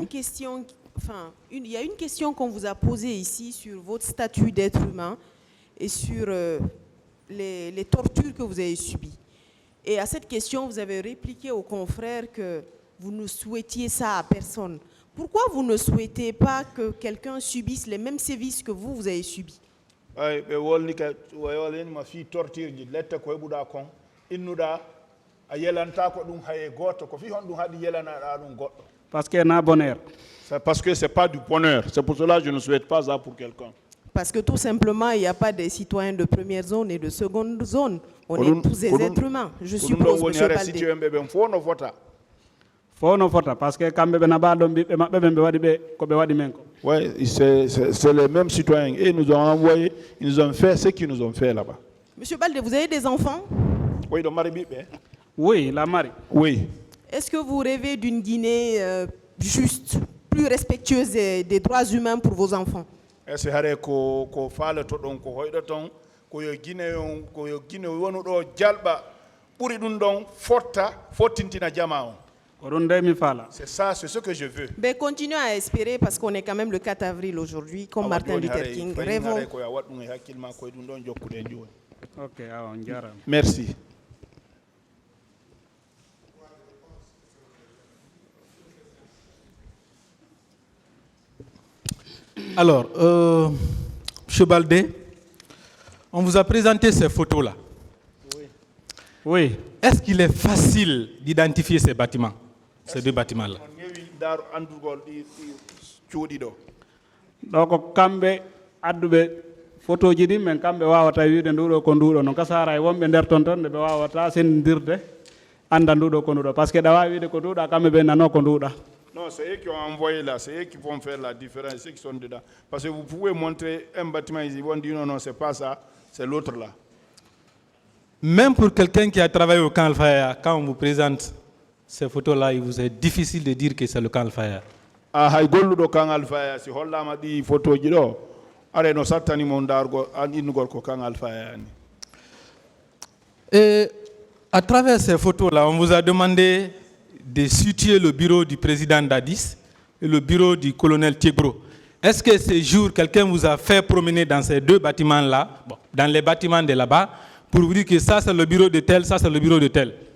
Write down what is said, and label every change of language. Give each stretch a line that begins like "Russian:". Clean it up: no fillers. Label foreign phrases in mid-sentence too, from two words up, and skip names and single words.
French: y a une question qu'on vous a posée ici sur votre statut d'être humain et sur les tortures que vous avez subies. Et à cette question, vous avez répliqué aux confrères que vous ne souhaitiez ça à personne. Pourquoi vous ne souhaitez pas que quelqu'un subisse les mêmes sévices que vous avez subis?
Fula: Ay ɓe wolni ka ma fi torture ji lette ko heɓuɗa kon innuɗa a yelanta ko ɗum haye goto ko fi hon ɗum haɗi yelanaɗa ɗum goɗɗo.
French: Parce que na bonheur. C'est parce que c'est pas du bonheur. C'est pour cela que je ne souhaite pas ça pour quelqu'un. Parce que tout simplement, il n'y a pas de citoyens de première zone et de seconde zone. On est tous des êtres humains, je suppose, monsieur Baldé.
Fula: Fo no fota
French: parce que
Fula: kamɓe ɓe naɓa ɗon ɓiɓɓe maɓɓe ɓe waɗi ɓe ko ɓe waɗi men ko.
French: Oui, c'est les mêmes citoyens. Et ils nous ont envoyé, ils nous ont fait ce qu'ils nous ont fait là-bas. Monsieur Baldé, vous avez des enfants? Oui, donc Marie Bibé. Oui, la mari. Oui. Est-ce que vous rêvez d'une Guinée juste, plus respectueuse des droits humains pour vos enfants? Est-ce que
Fula: ko faale to ɗon ko hoyɗo ton ko yo Guinée wonu ɗo jalɓa ɓuri ɗum ɗon fottintina jama on.
French: C'est ça, c'est ce que je veux. Ben, continuez à espérer parce qu'on est quand même le 4 avril aujourd'hui, comme Martin Luther King. Rêvons. Merci. Alors, M. Baldé, on vous a présenté ces photos-là. Oui. Est-ce qu'il est facile d'identifier ces bâtiments, ces deux bâtiments-là? Donc,
Fula: kamɓe adduɓe photo ji ɗi men kamɓe wawata wiide nduɗo ko nduɗo no kasara e wonɓe nder ton ton ɓe wawata sendirde anda nduɗo ko nduɗo
French: par ce que
Fula: ɗa wawi wiide ko nduɗa kamɓe ɓe nano ko nduɗa.
French: Non, c'est eux qui ont envoyé là, c'est eux qui vont faire la différence, ceux qui sont dedans. Parce que vous pouvez montrer un bâtiment, ils vont dire non, non, c'est pas ça, c'est l'autre là. Même pour quelqu'un qui a travaillé au camp Al-Faya, quand on vous présente ces photos-là, il vous est difficile de dire que c'est le camp Al-Faya.
Fula: Ah, hay golluɗo camp Al-Faya, si hollama ɗi photo ji ɗo, are no sattanimo dargo an innugol ko camp Al-Faya ni.
French: Et à travers ces photos-là, on vous a demandé de situer le bureau du président Dadis et le bureau du colonel Thiegro. Est-ce que ces jours, quelqu'un vous a fait promener dans ces deux bâtiments-là, dans les bâtiments de là-bas, pour vous dire que ça c'est le bureau de tel, ça c'est le bureau de tel?